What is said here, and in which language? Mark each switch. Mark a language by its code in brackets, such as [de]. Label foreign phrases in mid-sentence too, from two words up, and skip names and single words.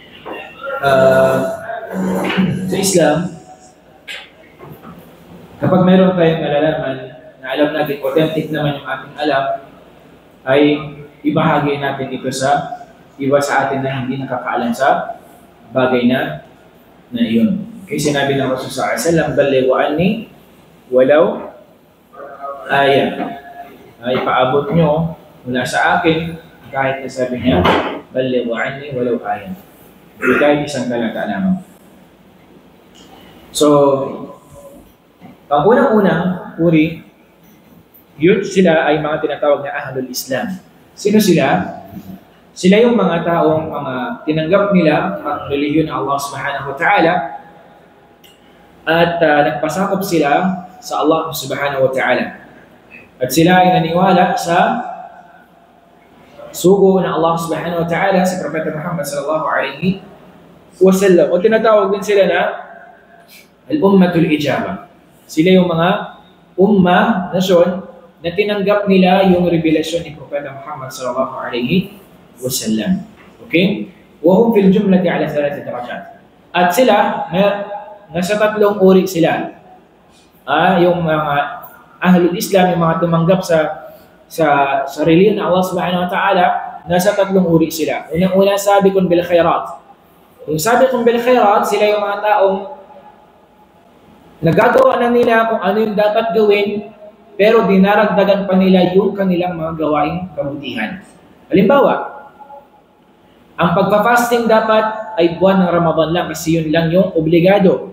[tl] Sa Islam, kapag mayroon tayong nalalaman na alam natin, authentic naman yung ating alam, ay ibahagi natin ito sa iba sa atin na hindi nakakaalam sa bagay na iyon. [ar] Okay, [tl] sinabi ng Rasul [ar] صلى الله عليه وسلم بلغوا عني ولو آية." [tl] Ay paabot nyo mula sa akin kahit na sabi niya, [ar] "بلغوا عني ولو آية." [tl] Kahit isang talata lamang. So, ang unang-unang uri, yun sila ay mga tinatawag na [ar] أهل الإسلام. [tl] Sino sila? Sila yung mga taong tinanggap nila ang relihiyon ng Allah [ar] سبحانه وتعالى [tl] at nagpasakop sila sa Allah [ar] سبحانه وتعالى. [tl] At sila ay naniwala sa sugo ng Allah [ar] سبحانه وتعالى [tl] sa Propeta Muhammad [ar] صلى الله عليه وسلم. [tl] O tinatawag din sila na [ar] أمة الإجابة. [tl] Sila yung mga ummah, nasyon, na tinanggap nila yung revelasyon ni Propeta Muhammad [ar] صلى الله عليه وسلم. [tl] Okay? [ar] وهم في الجملة على 3 درجات. [tl] At sila, nasa tatlong uri sila. Yung mga [ar] أهل الإسلام, [tl] yung mga tumanggap sa relihiyon ng Allah [ar] سبحانه وتعالى, [tl] nasa tatlong uri sila. Unang-una, [ar] سابقون بالخيرات. Yung سابقون بالخيرات, [tl] sila yung mga taong nagagawa na nila kung ano yung dapat gawin, pero dinaragdagan pa nila yung kanilang mga gawaing kabutihan. Halimbawa, ang pagpa-fasting dapat ay buwan ng Ramadan lang kasi yun lang yung obligado.